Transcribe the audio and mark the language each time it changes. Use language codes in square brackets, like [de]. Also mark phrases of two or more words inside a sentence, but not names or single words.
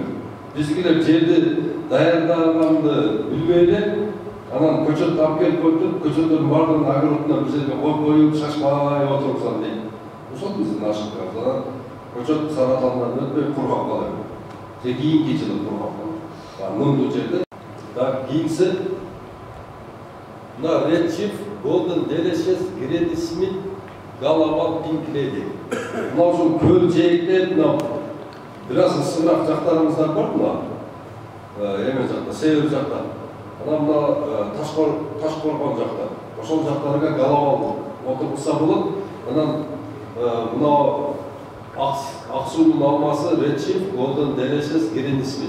[ky] Бизгилер жерди даярдаганды билбей эле, анан көчөт алып келип коюп, көчөттөрдүн баардыгын огородуна бир жерге коюп, шашпай отурсам дейт. Ошол биздин ошибкабыз. Көчөт саратандан өтпөй кургап калат. Же кийинки жылы кургап калат. Мындай жерде кийинси мына Red Chief, Golden Delicious, Granny Smith, Galaval, Pink Lady. Мына ушул көл жээктер, мына бир аз ысыраак жактарыбыздар бар мына. Эме жакта, север жакта. Анан мына Ташкоргон жакта. Ошол жактарга Галавал отургузса болот. Анан мына ак суунун алмасы Red Chief, Golden Delicious, Granny Smith.